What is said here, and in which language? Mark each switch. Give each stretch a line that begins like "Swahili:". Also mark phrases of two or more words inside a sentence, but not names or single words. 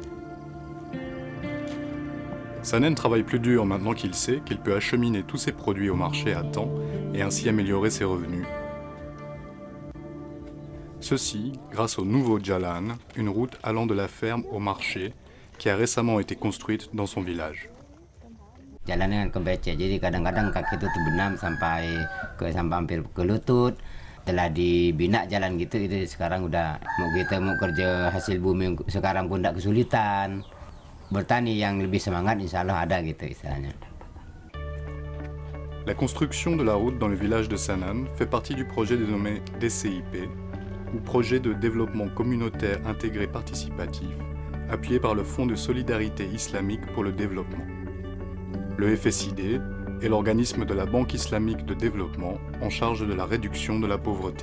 French: Sanen travaille plus dur maintenant qu'il sait qu'il peut acheminer tous ses produits au marché à temps et ainsi améliorer ses revenus. Ceci grâce au nouveau Jalan, une route allant de la ferme au marché qui a récemment été construite dans son village.
Indonesian: Jalannya kan kebecek, jadi kadang-kadang kaki itu terbenam sampai hampir ke lutut. Telah dibina jalan gitu, itu sekarang udah kita mau kerja hasil bumi sekarang pun tidak kesulitan. Bertani yang lebih semangat
Arabic: إن شاء الله
Indonesian: ada gitu istilahnya.
French: La construction de la route dans le village de Sanan fait partie du projet dénommé DCIP, ou Projet de développement communautaire intégré participatif, appuyé par le Fonds de solidarité islamique pour le développement. Le FSID est l'organisme de la Banque islamique de développement en charge de la réduction de la pauvreté.